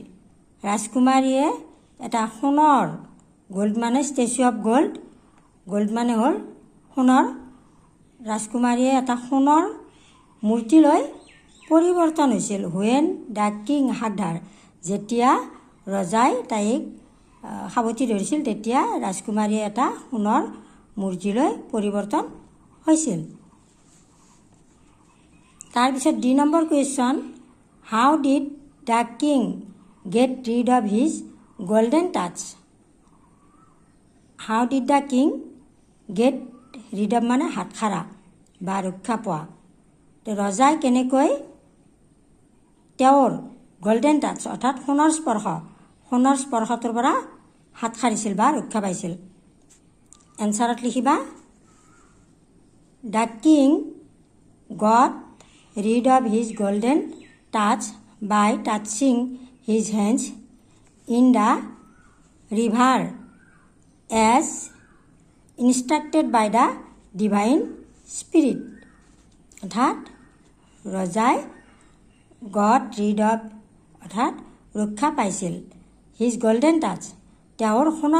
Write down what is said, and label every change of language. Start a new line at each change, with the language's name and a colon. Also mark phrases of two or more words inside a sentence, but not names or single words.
Assamese: ৰাজকুমাৰীয়ে এটা সোণৰ, গ'ল্ড মানে
English: statue of gold,
Assamese: গ'ল্ড মানে হ'ল সোণৰ, ৰাজকুমাৰীয়ে এটা সোণৰ মূৰ্তিলৈ পৰিৱৰ্তন হৈছিল।
English: when the king hugged her,
Assamese: যেতিয়া ৰজাই তাইক সাৱটি ধৰিছিল তেতিয়া ৰাজকুমাৰীয়ে এটা সোণৰ মূৰ্তিলৈ পৰিৱৰ্তন হৈছিল। তাৰপিছত 2 নম্বৰ কুৱেশ্যন
English: how did the king get rid of his golden touch. how did the king get rid of
Assamese: মানে হাতখাৰা বা ৰক্ষা পোৱা। তো ৰজাই কেনেকৈ তেওঁৰ
English: golden touch
Assamese: অৰ্থাৎ সোণৰ স্পৰ্শ, সোণৰ স্পৰ্শটোৰ পৰা হাত সাৰিছিল বা ৰক্ষা পাইছিল? এনচাৰত লিখিবা
English: the king got rid of his golden touch by touching his hands in the river as instructed by the divine spirit.
Assamese: অৰ্থাৎ ৰজাই
English: got rid of
Assamese: অৰ্থাৎ ৰক্ষা পাইছিল
English: his golden touch
Assamese: তেওঁৰ সোণৰ